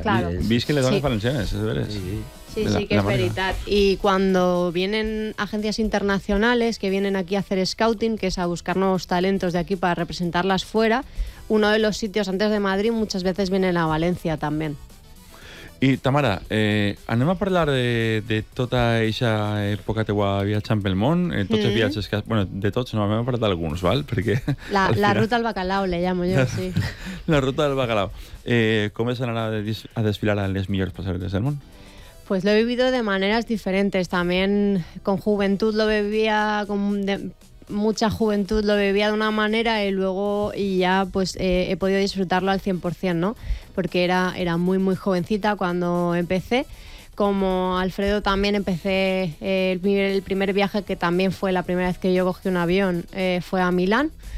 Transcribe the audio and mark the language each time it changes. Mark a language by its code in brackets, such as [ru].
[es] Claro. ¿Veis que le dan valencianas? Sí, [ca] sí, sí, que es veritat. [es] Y cuando vienen agencias internacionales que vienen aquí a hacer scouting, que es a buscar nuevos talentos de aquí para representarlas fuera, uno de los sitios antes de Madrid muchas veces viene a Valencia también. [ca] I, Tamara, anem a parlar de tota aquesta època teua viatjant pel món, tots els viatges que has... Bueno, de tots, no, anem a parlar d'alguns, val? Perquè, [es] la ruta al bacalao, le llamo yo, sí. La ruta del bacalao. [ca] Com es anar a desfilar a les millors passarel·les del món? [es] Pues lo he vivido de maneras diferentes. También con juventud lo vivía, mucha juventud lo vivía de una manera y luego ya pues he podido disfrutarlo al 100%, ¿no? Porque era muy, muy jovencita cuando empecé. Como Alfredo también empecé el primer viaje, que también fue la primera vez que yo cogí un avión, fue a Milán.